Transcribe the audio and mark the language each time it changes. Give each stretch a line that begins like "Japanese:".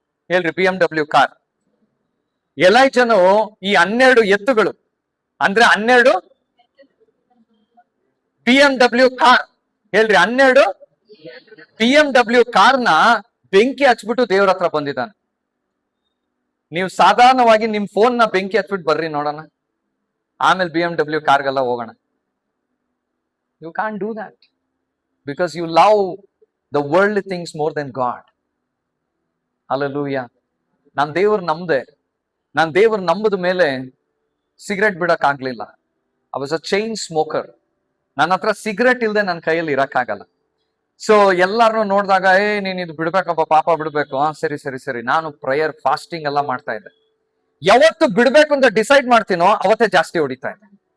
Kannada: ಹೇಳ್ರಿ BMW car. ಎಲೈಜನು ಈ 12 ಎತ್ತುಗಳು ಅಂದ್ರೆ 12 BMW ಕಾರ್. ಹೇಳ್ರಿ 12 BMW ಕಾರ್ನ ಬೆಂಕಿ ಹಚ್ಬಿಟ್ಟು ದೇವ್ರ ಹತ್ರ ಬಂದಿದ್ದಾನೆ. ನೀವು ಸಾಧಾರಣವಾಗಿ ನಿಮ್ ಫೋನ್ ನ ಬೆಂಕಿ ಹಚ್ಬಿಟ್ಟು ಬರ್ರಿ ನೋಡೋಣ, ಆಮೇಲೆ BMW ಕಾರ್ಗೆಲ್ಲ ಹೋಗೋಣ.
English: You can't do that because you love the worldly things more than God.
Kannada: Hallelujah. ನಾನ್ ದೇವ್ರ ನಂಬ್ದೆ. ನಾನ್ ದೇವ್ರ ನಂಬದ ಮೇಲೆ ಸಿಗರೆಟ್ ಬಿಡಕ್ ಆಗ್ಲಿಲ್ಲ.
English: I was a chain smoker.
Kannada: ನನ್ನ ಹತ್ರ ಸಿಗರೆಟ್ ಇಲ್ದೆ ನನ್ನ ಕೈಯಲ್ಲಿ ಇರಕ್ಕಾಗಲ್ಲ. ಸೊ ಎಲ್ಲಾರನು ನೋಡಿದಾಗ ನೀನ್ ಇದು ಬಿಡ್ಬೇಕಪ್ಪ, ಪಾಪ ಬಿಡ್ಬೇಕು. ಸರಿ ಸರಿ ಸರಿ. ನಾನು ಪ್ರೇಯರ್ ಫಾಸ್ಟಿಂಗ್ ಎಲ್ಲ ಮಾಡ್ತಾ ಇದ್ದೆ. ಯಾವತ್ತು ಬಿಡ್ಬೇಕು ಅಂತ ಡಿಸೈಡ್ ಮಾಡ್ತೀನೋ ಅವತ್ತೇ ಜಾಸ್ತಿ ಹೊಡಿತಾ ಇದ್ದೆ.